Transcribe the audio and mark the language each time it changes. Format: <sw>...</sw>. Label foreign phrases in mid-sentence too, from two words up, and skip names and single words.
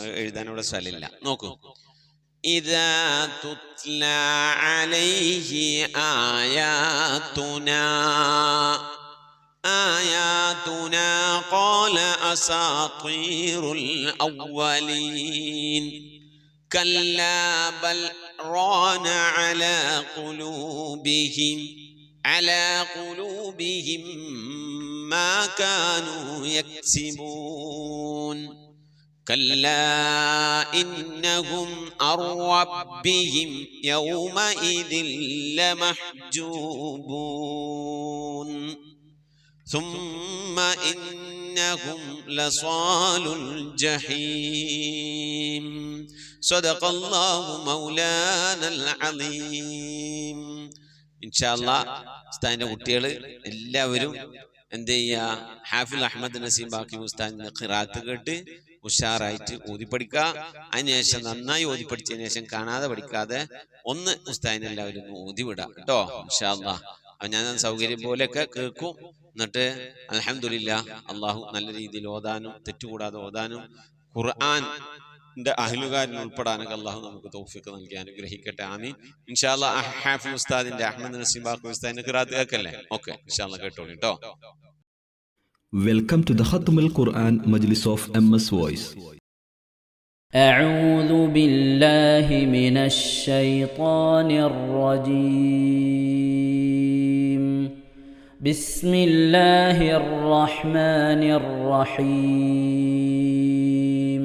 <ml>എഴുതാനുള്ള സ്ഥലമില്ല. നോക്കൂ.</ml> <ar>إذا تتلى عليه آياتنا قال أساطير الأولين كلا بل ران على ഖുലൂബിഹിം ما كانوا يكسبون كلا إنهم عن ربهم يومئذ لمحجوبون ثم إنهم لصال الجحيم صدق الله مولانا العظيم. إن شاء الله</ar> <ml>സ്ഥാനിന്റെ കുട്ടികൾ എല്ലാവരും എന്ത് ചെയ്യുക? ഹാഫിൽ അഹമ്മദ് നസീം ബാക്കി ഉസ്താദിന്റെ ഖിറാത്ത് കേട്ട് ഉഷാറായിട്ട് ഓതി പഠിക്കുക. അതിനുശേഷം നന്നായി ഓതി പഠിച്ചതിന് ശേഷം കാണാതെ പഠിക്കാതെ ഒന്ന് ഉസ്താദിനെ എല്ലാവരും ഓതി വിടാം കേട്ടോ.</ml> <ar>إن شاء الله.</ar> <ml>അപ്പൊ ഞാൻ സൗകര്യം പോലെയൊക്കെ കേൾക്കും. എന്നിട്ട് അൽഹംദുലില്ലാ അള്ളാഹു നല്ല രീതിയിൽ ഓതാനും തെറ്റുകൂടാതെ ഓതാനും ഖുർആൻ അഹ്ലുകാരിൽ ഉൾപ്പെടാനൊക്കെ അള്ളാഹു നമുക്ക് തൗഫീഖ് നൽകി അനുഗ്രഹിക്കട്ടെ. ആമീൻ.</ml> <ar>إن شاء الله</ar> <ml>ഹാഫിൽ ഉസ്താദിന്റെ അഹമ്മദ് നസീം ബാക്കി ഉസ്താദിന്റെ ഖിറാത്ത് കേൾക്കല്ലേ? ഓക്കെ,</ml> <ar>إن شاء الله</ar> <ml>കേട്ടോളൂ കേട്ടോ.</ml> <en>Welcome to the Khatmul Quran Majlis of MS Voice.</en> <ar>أعوذ بالله من الشيطان الرجيم. بسم الله الرحمن الرحيم.</ar>